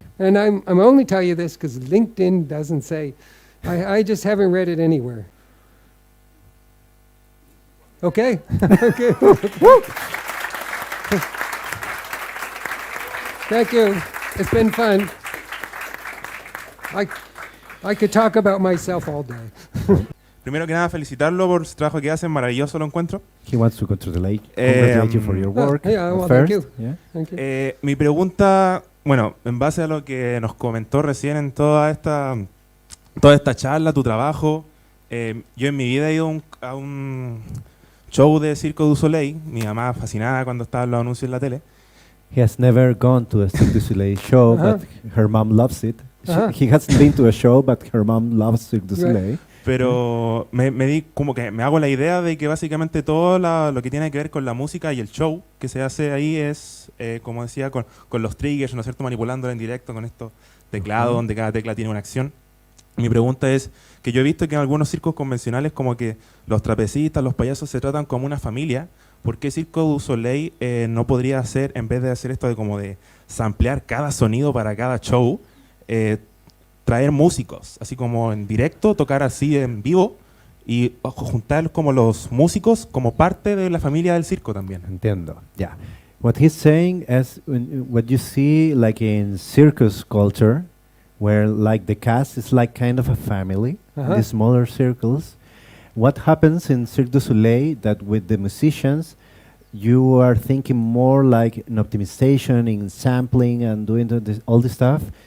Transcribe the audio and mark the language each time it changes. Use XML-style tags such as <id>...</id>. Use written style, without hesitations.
<en>And I'm only telling you this because LinkedIn doesn't say, I just haven't read it anywhere. Okay? Okay. Woo! Thank you. It's been fun. I could talk about myself all day.</en> <es>Primero que nada, felicitarlo por su trabajo que hacen, maravilloso lo encuentro.</es> <en>He wants to congratulate you for your work. Yeah, well, first. thank you. Yeah. Thank you.</en> <es>Mi pregunta, bueno, en base a lo que nos comentó recién en toda esta charla, tu trabajo, yo en mi vida he ido a un show de Cirque du Soleil. Mi mamá fascinada cuando estaban los anuncios en la tele.</es> <en>He has never gone to a Cirque du Soleil show, but her mom loves it. He hasn't been to a show, but her mom loves Cirque du Soleil.</en> <es>Pero me di como que me hago la idea de que básicamente todo lo que tiene que ver con la música y el show que se hace ahí es, como decía, con los triggers, ¿no es cierto?, manipulándola en directo con estos teclados donde cada tecla tiene una acción. Mi pregunta es que yo he visto que en algunos circos convencionales como que los trapecistas, los payasos se tratan como una familia. ¿Por qué Cirque du Soleil no podría hacer, en vez de hacer esto de como de samplear cada sonido para cada show, traer músicos, así como en directo, tocar así en vivo y juntar como los músicos como parte de la familia del circo también? Entiendo.</es> <en>Yeah. What he's saying is what you see like in circus culture, where like the cast is like kind of a family, the smaller circles. What happens in Cirque du Soleil that with the musicians, you are thinking more like an optimization in sampling and doing all this stuff.</en>